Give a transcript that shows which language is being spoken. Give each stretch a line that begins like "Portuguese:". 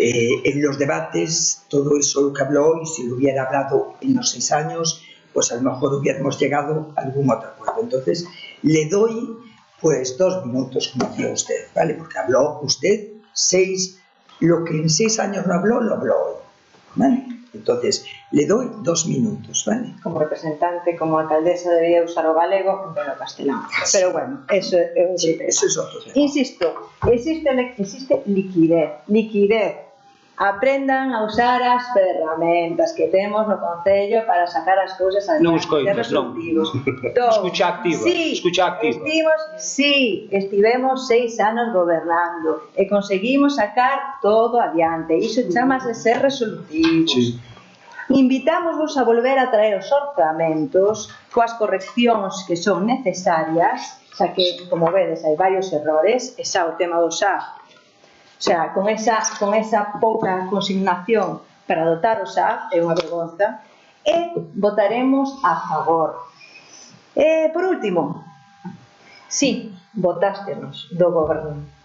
Spanish: En los debates, todo eso que habló hoy, si lo hubiera hablado en los 6 años, pues a lo mejor hubiéramos llegado a algún otro acuerdo. Entonces, le doy pues 2 minutos, como decía usted, ¿vale? Porque habló usted 6, lo que en 6 años no habló, lo habló hoy, ¿vale? Entonces, le doy 2 minutos, ¿vale?
Galician: Como representante, como alcaldesa, debería usar o galego e o castelán.
Spanish: Pero bueno, eso es otro tema. Insisto, existe liquidez.
Galician: Aprendan a usar as ferramentas que temos no Concello para sacar as cousas adiante. Non escoitas, non.
Spanish: Escucha activa, escucha activa.
Galician: Estivemos 6 anos gobernando e conseguimos sacar todo adiante. Iso chamase ser resolutivos. Sí. Invitámosvos a volver a traer os orzamentos coas correccións que son necesarias, xa que, como vedes, hai varios errores, e xa o tema do SAF. O sea, con esa pouca consignación para dotar o SAF, é unha vergonza, e votaremos a favor. Por último, sí, votástenos do goberno.